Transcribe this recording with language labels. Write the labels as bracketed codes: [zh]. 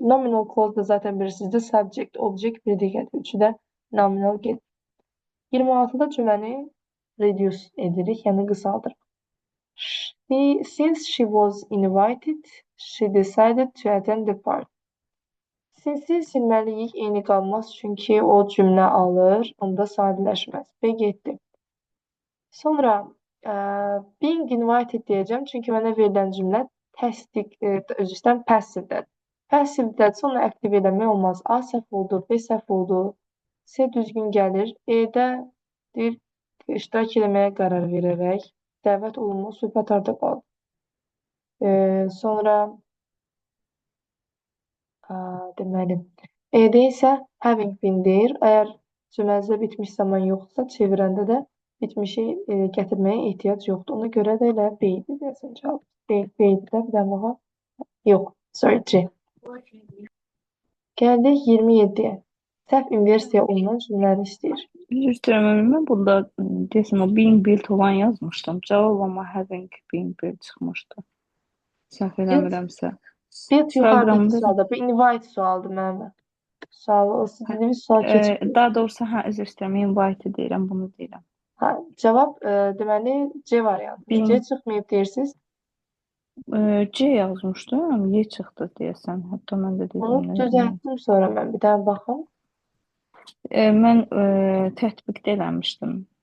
[az] Nominal clause da zaten bilirsinizdir. Subject, object bir digərdir. Üçü də nominal gedir. 26-da cümləni reduce edirik, yəni qısaldırıq. [en] Since she was invited, she decided to attend the party. [az] Since silməliyik eyni qalmaz, çünki o cümlə alır, onda sadələşməz. B getdi. Sonra being invited deyəcəm, çünki mənə verilən cümlə təsdiq, özü istəyirəm, passivdədir. Passivdə sonra aktiv eləmək olmaz. A səhv oldu, B səhv oldu, C düzgün gəlir. E-də deyir, iştirak eləməyə qərar verərək, dəvət olunma söhbət harda qaldı. Sonra deməli, E-də isə having been deyir. Əgər cümlədə bitmiş zaman yoxdursa, çevirəndə də bitmişi gətirməyə ehtiyac yoxdur. Ona görə də elə B-dir deyəsən cavab. B-dir də bir daha baxa. Yox, sorry, C. Gəldik 27-yə. Səhv inversiya olunan cümlələri istəyir. Üzr istəyirəm, mən burada deyəsən o being built olan yazmışdım. Cavab amma having been built çıxmışdı. Səhv eləmirəmsə. Built yuxarıdakı Proqramda sualda. Bu invite sualdır mənim. Sualı, o siz dediyiniz sual keçmir. daha doğrusu üzr istəyirəm, invite deyirəm, bunu deyirəm. Cavab deməli C variantı. C çıxmayıb deyirsiniz. C yazmışdım, Y çıxdı deyəsən. Hətta mən də dedim. Onu düzəltdim sonra mən bir daha baxım. Mən tətbiqdə eləmişdim.